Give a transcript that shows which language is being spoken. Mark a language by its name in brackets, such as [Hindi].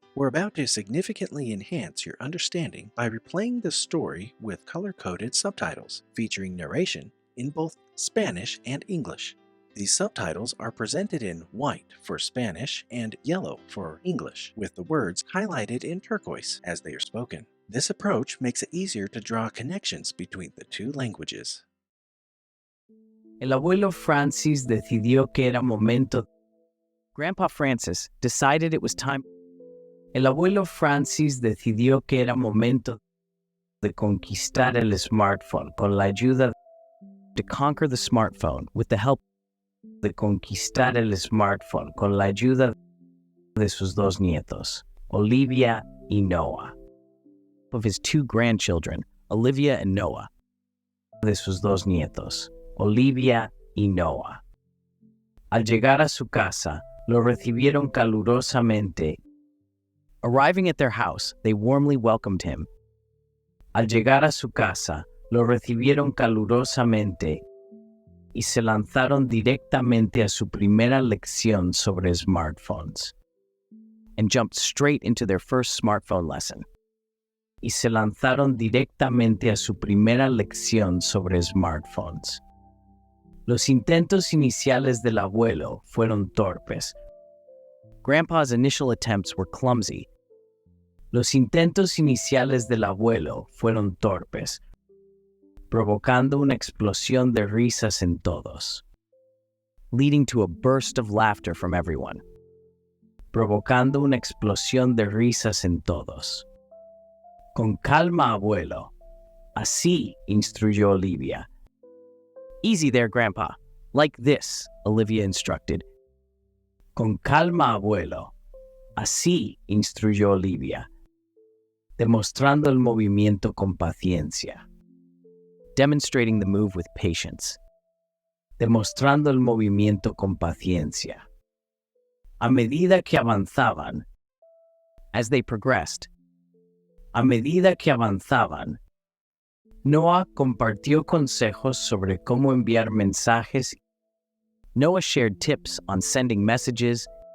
[English] We're about to significantly enhance your understanding by replaying the story with color-coded subtitles, featuring narration in both Spanish and English. These subtitles are presented in white for Spanish and yellow for English, with the words highlighted in turquoise as they are spoken. This approach makes it easier to draw connections between the two languages. [Spanish] El abuelo Francis decidió que era momento. [English] Grandpa Francis decided it was time. [Spanish] El abuelo Francis decidió que era momento de conquistar el smartphone con la ayuda [English] to conquer the smartphone with the help [Spanish] de conquistar el smartphone con la ayuda de sus dos nietos, Olivia y Noah. [English] Of his two grandchildren, Olivia and Noah. [Spanish] De sus dos nietos, Olivia y Noah. Al llegar a su casa, lo recibieron calurosamente. [English] Arriving at their house, they warmly welcomed him. [Spanish] Al llegar a su casa, lo recibieron calurosamente y se lanzaron directamente a su primera lección sobre smartphones. [English] And jumped straight into their first smartphone lesson. [Spanish] Y se lanzaron directamente a su primera lección sobre smartphones. Los intentos iniciales del abuelo fueron torpes. [English] Grandpa's initial attempts were clumsy. [Spanish] Los intentos iniciales del abuelo fueron torpes, provocando una explosión de risas en todos, [English] leading to a burst of laughter from everyone, [Spanish] provocando una explosión de risas en todos. Con calma, abuelo. Así, instruyó Olivia. [English] Easy there, Grandpa. Like this, Olivia instructed. [Spanish] Con calma, abuelo. Así, instruyó Olivia, demostrando el movimiento con paciencia. [English] Demonstrating the move with patience. [Spanish] Demostrando el movimiento con paciencia. A medida que avanzaban, [English] as they progressed, [Spanish] a medida que avanzaban, Noah compartió consejos sobre cómo enviar mensajes. [English] Noah shared tips on sending messages